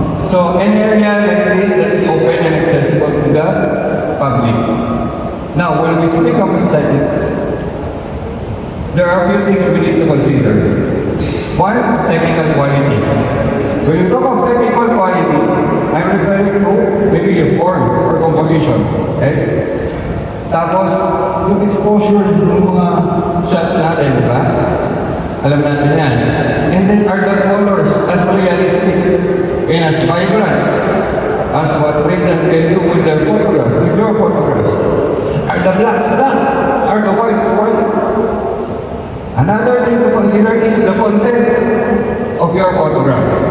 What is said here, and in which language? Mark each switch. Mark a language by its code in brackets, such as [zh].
[en] So, an area like this that is open and accessible to the public. Now, when we speak of aesthetics, there are a few things we need to consider. One is technical quality. When you talk of technical quality, I'm referring to maybe your form or composition. Okay? [tl] Tapos, yung exposure ng mga shots natin, di ba? Alam natin yan. [en] And then, are the colors as realistic and as vibrant as what Brendan can do with their photographs, with your photographs? Are the blacks black? Are the whites white? Another thing to consider is the content of your photograph.